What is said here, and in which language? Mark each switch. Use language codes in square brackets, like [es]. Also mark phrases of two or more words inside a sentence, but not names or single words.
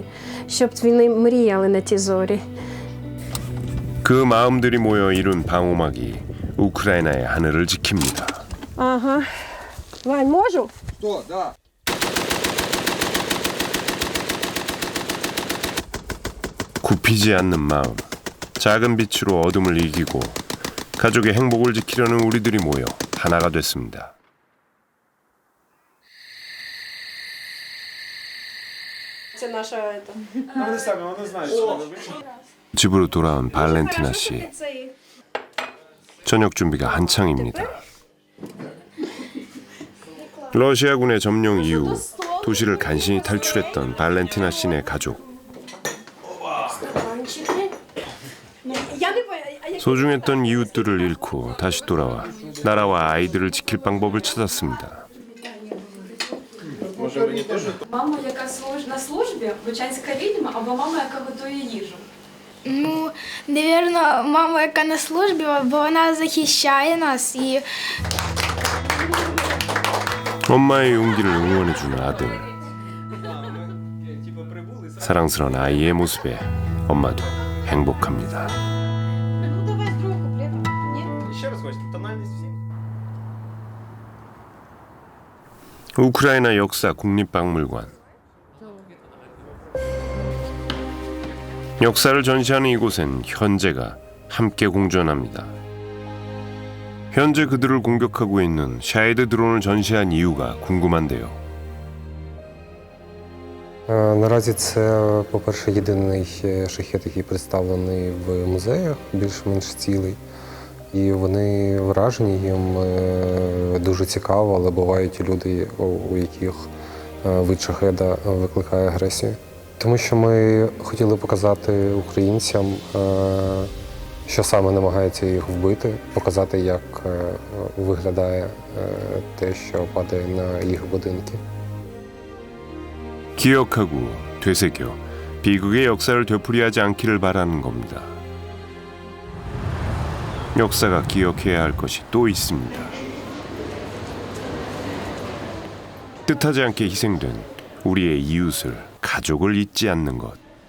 [uk] Щоб вони мріяли на ті зорі. [ko] 그 마음들이 모여 이룬 방호막이 우크라이나의 하늘을 지킵니다. [uk] Ага. Вань, можу? [ru] Что, да. [ko] 굽히지 않는 마음, 작은 빛으로 어둠을 이기고 가족의 행복을 지키려는 우리들이 모여 하나가 됐습니다. [uk] Це наша [ko] 집으로 돌아온 발렌티나 씨. 저녁 준비가 한창입니다. 러시아군의 점령 이후 도시를 간신히 탈출했던 발렌티나 씨네 가족. 소중했던 이웃들을 잃고 다시 돌아와 나라와 아이들을 지킬 방법을 찾았습니다. [uk] Мама, яка на службі, бучанська відьма, або мама, яка готує їжу? Ну, напевно, мама, яка на службі, бо вона захищає нас і [ko] 엄마의 용기를 응원해주는 아들. 사랑스러운 아이의 모습에 엄마도 행복합니다. 우크라이나 역사 국립박물관. 역사를 전시하는 이곳엔 현재가 함께 공존합니다. 현재 그들을 공격하고 있는 샤헤드 드론을 전시한 이유가 궁금한데요. [uk] Наразі це, по-перше, єдиний шахет, який представлений в музеях, більш-менш цілий. І вони вражені, їм дуже цікаво, але бувають і люди, у яких вид шахеда викликає агресію. Тому що ми хотіли показати українцям, що саме намагається їх вбити, показати, як виглядає те, що падає на їх будинки. [ko] 기억하고 되새겨 비극의 역사를 되풀이하지 않기를 바라는 겁니다. 역사가 기억해야 할 것이 또 있습니다. 뜻하지 않게 희생된 우리의 이웃을, 가족을 잊지 않는 것.